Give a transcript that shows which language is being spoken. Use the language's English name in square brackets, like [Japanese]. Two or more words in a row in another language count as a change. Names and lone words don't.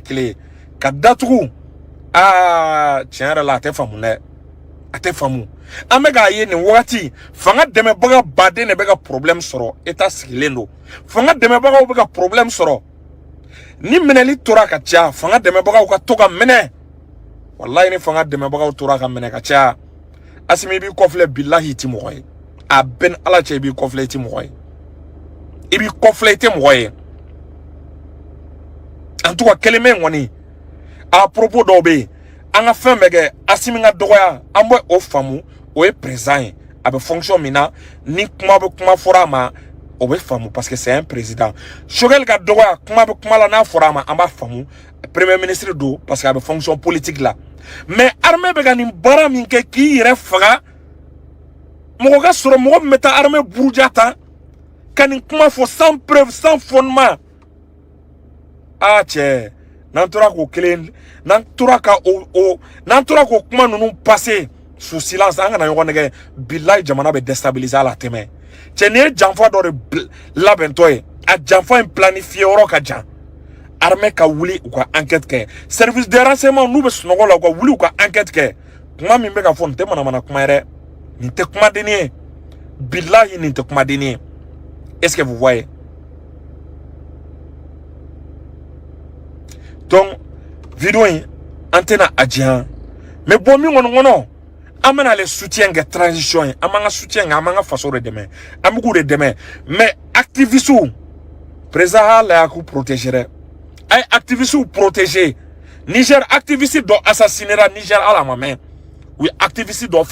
[Bambara] kelen ye ka datugu tiɲɛ yɛrɛ la a tɛ faamu dɛ a tɛ faamu an bɛ k'a ye nin wagati fanga dɛmɛbaga baden de bɛ ka problème sɔrɔ état sigilen don fanga dɛmɛbagaw bɛ ka problème sɔrɔ ni minɛli tora ka caya fanga dɛmɛbagaw ka to ka minɛ wallahi ni fanga dɛmɛbagaw tora ka minɛ ka caya Assimi i b'i kɔfilɛ bilahi i ti mɔgɔ ye a bɛɛ n'Ala cɛ i b'i kɔfilɛ i ti mɔgɔ ye i b'i kɔfilɛ i tɛ mɔgɔ ye [French] en tout cas [Bambara] kelen bɛ ŋɔni [French] a propos [Bambara] dɔw bɛ yen an ka fɛn bɛɛ kɛ Assimi ka dɔgɔya an bɛ o faamu o ye président ye a bɛ fonction min na ni kuma bɛ kuma fɔra a ma o bɛ faamu [French] parce que c'est un président [Bambara] Choguel ka dɔgɔya kuma bɛ kuma la n'a fɔra a ma an b'a faamu [French] premier ministre [Bambara] don [French] parce que [Bambara] a bɛ [French] fonction politique [Bambara] la [French] mais armée [Bambara] bɛ ka nin baara min kɛ k'i yɛrɛ faga mɔgɔ ka sɔrɔ mɔgɔ min bɛ taa armée buruja ta ka nin kuma fɔ [French] sans preuve sans fondement [Bambara] cɛ n'an tora k'o kelen n'an tora k'o kuma ninnu [French] passer sous silence [Bambara] an kana ɲɔgɔn nɛgɛ bilahi jamana bɛ déstabiliser a la tɛmɛ cɛ nin ye janfa dɔ de labɛntɔ ye a janfa in planifié yɔrɔ ka jan armée ka wuli u ka enquête kɛ [French] service de renseignement [Bambara] n'u bɛ sunɔgɔ la u ka wuli u ka enquête kɛ kuma min bɛ ka fɔ nin tɛ manamana kuma ye dɛ nin tɛ kumadenni ye bilahi nin tɛ kumadenni ye [French] est-ce que vous voyez [Bambara] donc vidéo in an tɛna a diyan [French] mais bon [Bambara] min kɔni kɔnɔ an bɛna ale soutien kɛ transition ye an b'an ka soutien kɛ an b'an ka faso de dɛmɛ an bɛ k'u de dɛmɛ [French] mais activistes président [Bambara] y'a lajɛ k'u protéger dɛ a ye [French] activistes protéger [Bambara] Niger activiste dɔ assassinera Niger ala ma mɛn u ye activiste